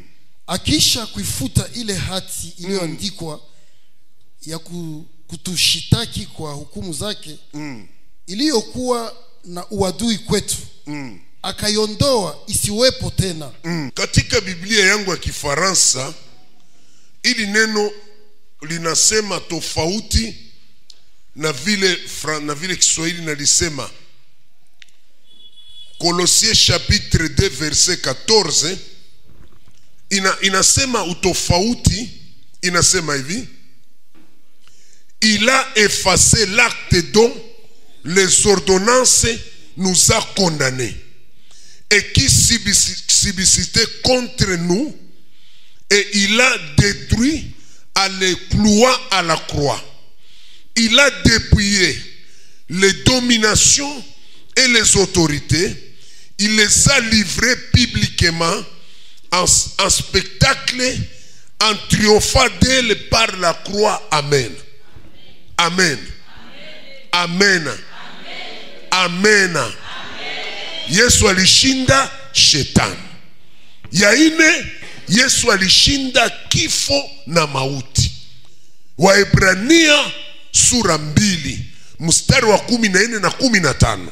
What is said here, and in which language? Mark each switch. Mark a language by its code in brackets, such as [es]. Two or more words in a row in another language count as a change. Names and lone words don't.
[sw] Akisha kuifuta ile hati iliyoandikwa ya kutushitaki kwa hukumu zake, iliyokuwa na uadui kwetu, akaiondoa isiwepo tena. Katika Biblia yangu ya Kifaransa ili neno linasema tofauti na vile Kiswahili nalisema. [fr] Colossiens chapitre 2 verset 14 [sw] inasema utofauti, inasema hivi: [fr] il a effacé l'acte dont les ordonnances nous a condamnés et qui subsistait contre nous, et il a détruit en les clouant à la croix. Il a dépouillé les dominations et les autorités. Il les a livrés publiquement en spectacle, en triomphant d'elles par la croix. Amen. Amen. Amen. Amen. Amen. [sw] Yesu alishinda shetani. Ya ine, Yesu alishinda kifo na mauti. Waebrania sura 2 mstari wa 14 na 15.